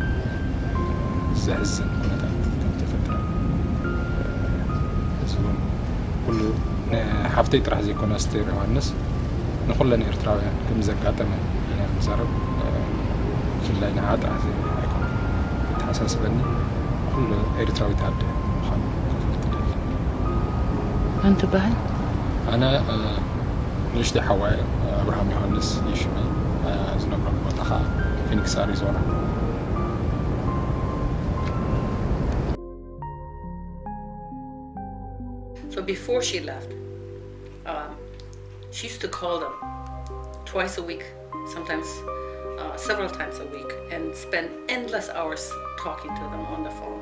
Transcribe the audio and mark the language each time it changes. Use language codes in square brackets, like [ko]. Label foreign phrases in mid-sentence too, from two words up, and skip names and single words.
[ti] ዘሕዝን ኩነታት ከም ተፈጥረ እዚ እውን ኩሉ ሓፍተይ ጥራሕ ዘይኮነ ኣስተር ዮሃንስ ንኩለን ኤርትራውያን ከም ዘጋጠመ ኢና ንዛረብ ብፍላይ ንዓ ጥራሕ ኣይኮነ ተሓሳስበኒ ኩሉ ኤርትራዊ ኣደ ምዃኑ ክፍልጥ ደሊ መን ትበሃል? ኣነ ንእሽተይ ሓዋይ ኣብርሃም ዮሃንስ ይሽመይ ዝነብረሉ ቦታ ከዓ ፊኒክስ ኣሪዞና [en] So before she left, she used to call them twice a week, sometimes several times a week, and spend endless hours talking to them on the phone.